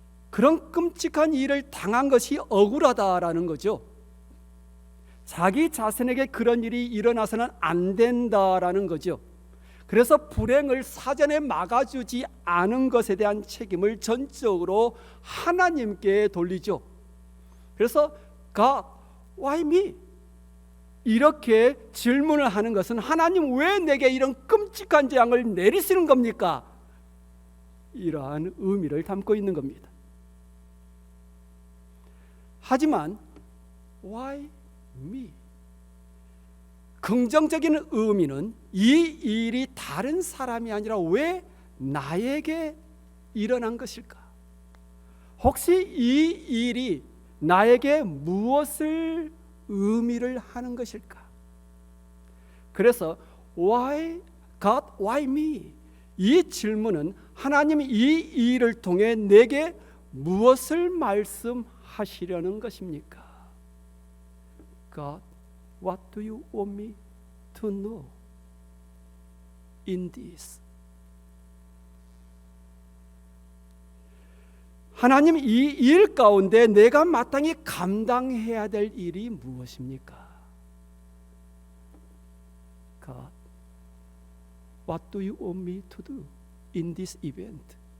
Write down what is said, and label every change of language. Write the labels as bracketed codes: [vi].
[ko] 그런 끔찍한 일을 당한 것이 억울하다라는 거죠. 자기 자신에게 그런 일이 일어나서는 안 된다라는 거죠. 그래서 불행을 사전에 막아주지 않은 것에 대한 책임을 전적으로 하나님께 돌리죠. [en] 그래서 God, why me? [ko] 이렇게 질문을 하는 것은 하나님 왜 내게 이런 끔찍한 재앙을 내리시는 겁니까? 이러한 의미를 담고 있는 겁니다. 하지만 [en] why me? [ko] 긍정적인 의미는 이 일이 다른 사람이 아니라 왜 나에게 일어난 것일까? 혹시 이 일이 나에게 무엇을 의미를 하는 것일까? 그래서 [en] why God, why me? [ko] 이 질문은 하나님이 이 일을 통해 내게 무엇을 말씀하시려는 것입니까? [en] God, what do you want me to know in this? [ko] 하나님, 이 일 가운데 내가 마땅히 감당해야 될 일이 무엇입니까? [en] God, what do you want me to do in this event?